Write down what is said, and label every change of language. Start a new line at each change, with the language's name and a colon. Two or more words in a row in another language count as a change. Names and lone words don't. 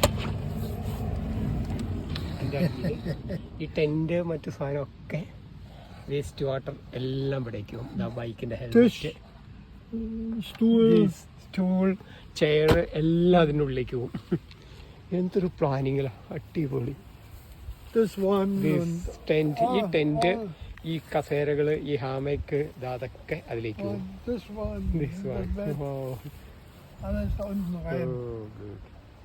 Malayalam: ഈ ടെൻറ്റ് മറ്റു സാധനമൊക്കെ വേസ്റ്റ് വാട്ടർ എല്ലാം ഇവിടേക്ക് പോകും. ഇതാ ബൈക്കിൻ്റെ
German: Tisch,
Malayalam: ഹെൽമെറ്റ്,
German: Stuhl.
Malayalam: സ്റ്റൂൾ, ചെയർ എല്ലാം അതിൻ്റെ ഉള്ളിലേക്ക് പോകും. എന്തൊരു പ്ലാനിങ്ങിലാണ്, അടിപൊളി.
English: Das one
German: und
Malayalam: ടെൻറ്റ്, ഈ ടെൻറ്റ്, ഈ കസേരകൾ, ഈ ഹാമയ്ക്ക്, അതൊക്കെ അതിലേക്ക് പോകും.
German: das one.
English: This one.
German: Das Bett.
English: Wow.
German: Alles da unten rein.
English: Oh, good.